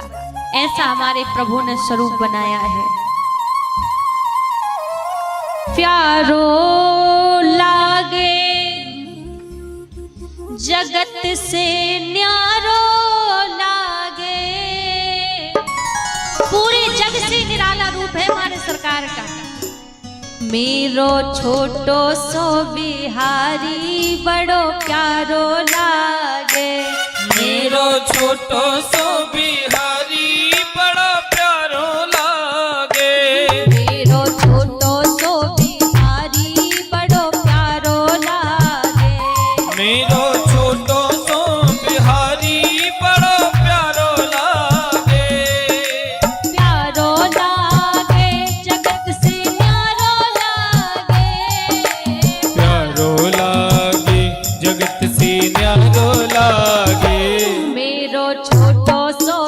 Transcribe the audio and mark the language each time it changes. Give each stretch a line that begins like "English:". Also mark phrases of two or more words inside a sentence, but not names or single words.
Hindi: ऐसा हमारे प्रभु ने स्वरूप बनाया है।
Braj: प्यारो लागे जगत से न्यारो लागे,
Hindi: पूरे जग से निराला रूप है हमारे सरकार का।
Braj: मेरो छोटो सो बिहारी बड़ो प्यारो लागे, मेरो छोटो सो बिहारी बड़ा प्यारो लागे, मेरो छोटो सो बिहारी बड़ो प्यारो लागे, मेरो छोटो सो बिहारी बड़ा प्यारो लागे, प्यारो लागे जगत से न्यारो लागे, प्यारो लागे जगत से न्यारो लागे, मेरो छोटो